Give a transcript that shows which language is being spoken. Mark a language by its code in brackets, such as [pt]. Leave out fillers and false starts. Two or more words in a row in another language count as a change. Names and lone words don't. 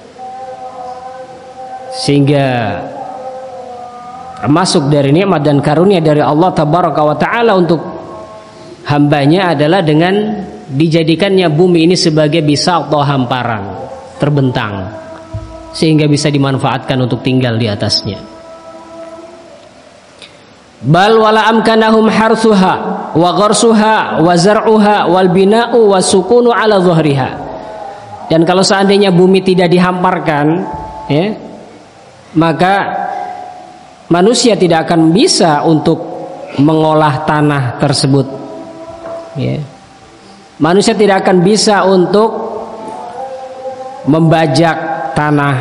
[id] Sehingga termasuk dari nikmat dan karunia dari Allah [ar] تبارك وتعالى [id] untuk hambanya adalah dengan dijadikannya bumi ini sebagai bisata, hamparan, terbentang, sehingga bisa dimanfaatkan untuk tinggal di atasnya. [ar] بل ولا أمكنهم حرثها وغرسها وزرعها والبناء والسكون على ظهرها. [id] Dan kalau seandainya bumi tidak dihamparkan, ya, maka manusia tidak akan bisa untuk mengolah tanah tersebut, ya. Manusia tidak akan bisa untuk membajak tanah.